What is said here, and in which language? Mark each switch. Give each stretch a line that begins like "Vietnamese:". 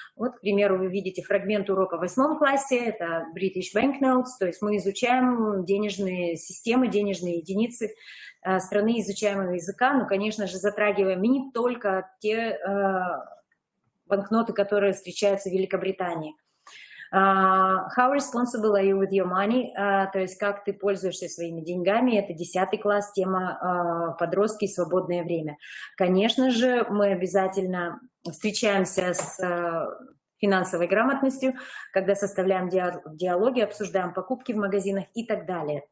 Russian: Вот, к примеру, вы видите фрагмент урока в 8 классе, это British Banknotes, то есть мы изучаем денежные системы, денежные единицы страны изучаемого языка, но, конечно же, затрагиваем не только те банкноты, которые встречаются в Великобритании.
English: How responsible are you with your money?
Russian: То есть как ты пользуешься своими деньгами. Это 10 класс, тема подростки и свободное время. Конечно же, мы обязательно встречаемся с финансовой грамотностью, когда составляем диалоги, обсуждаем покупки в магазинах и так далее.